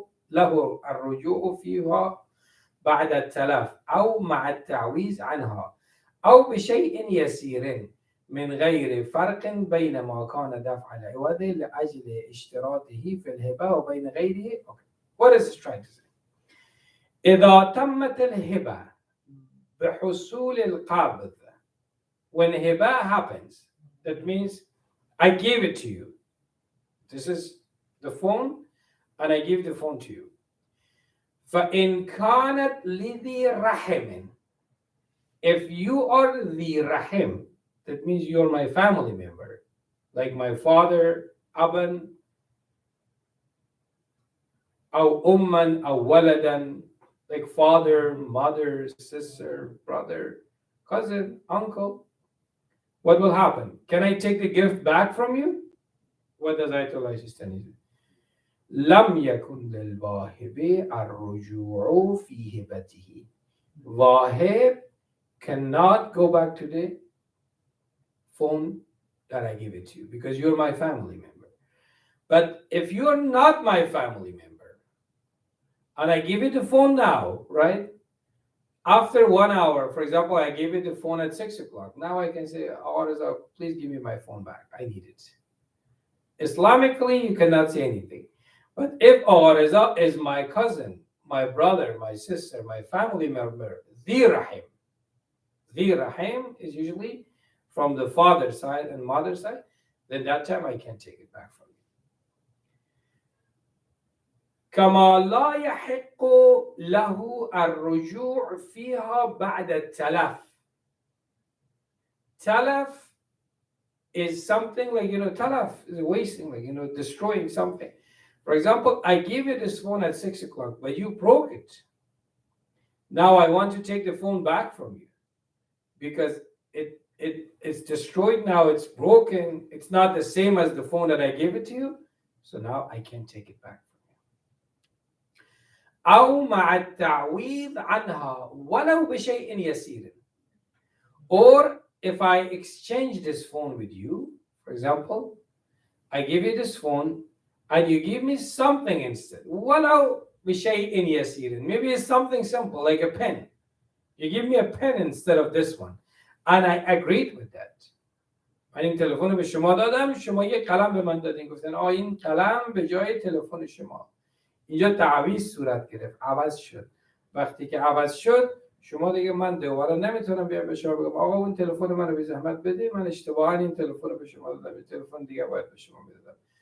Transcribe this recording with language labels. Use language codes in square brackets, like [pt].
[ar] له الرجوع فيها بعد التلف أو مع التعويض عنها أو بشيء يسير من غير فرق بين ما كان دفع العوض لأجل اشتراطه في الهبة وبين غيره. [en] Okay. What is this trying to say? [ar] إذا تمت الهبة بحصول القبض, [en] when هبة happens, that means I gave it to you. This is the phone and I give the phone to you. [ar] فإن كانت لذي رحم, [en] if you are the rahim, that means you're my family member, like my father, aban, [ar] أو أمًا أو ولدًا, [en] like father, mother, sister, brother, cousin, uncle. What will happen? Can I take the gift back from you? What does Ayatollah Sistani do? [ar] لم يكن للواهب الرجوع في هبته. [en] Wahib cannot go back to the phone that I give it to you because you're my family member. But if you're not my family member and I give you the phone now, right? After 1 hour, for example, I gave you the phone at 6 o'clock. Now I can say, Arza, please give me my phone back. I need it. Islamically, you cannot say anything. But if Arza is my cousin, my brother, my sister, my family member, the Rahim is usually from the father side and mother side, then that time I can take it back from you. [ar] كما لا يحق له الرجوع فيها بعد التلف. [en] Talaf is something like, talaf is wasting, like, destroying something. For example, I gave you this phone at 6 o'clock, but you broke it. Now I want to take the phone back from you because it's destroyed now, it's broken, it's not the same as the phone that I gave it to you, so now I can't take it back from you. [ar] أو مع التعويض عنها ولو بشيء يسير. [en] Or if I exchange this phone with you, for example, I give you this phone and you give me something instead. [ar] ولو بشيء يسير. [en] Maybe it's something simple like a pen. You give me a pen instead of this one. And I agreed with that. [fa] من این تلفن به شما دادم، شما یک قلم به من دادین، گفتن این قلم به جای تلفن شما. اینجا تعویض صورت گرفت، عوض شد. وقتی که عوض شد، شما دیگه من دوباره نمیتونم بیام به شما بگم آقا اون تلفن منو به زحمت بده، من اشتباها این تلفن رو به شما دادم، این تلفن دیگه باید به شما بدم.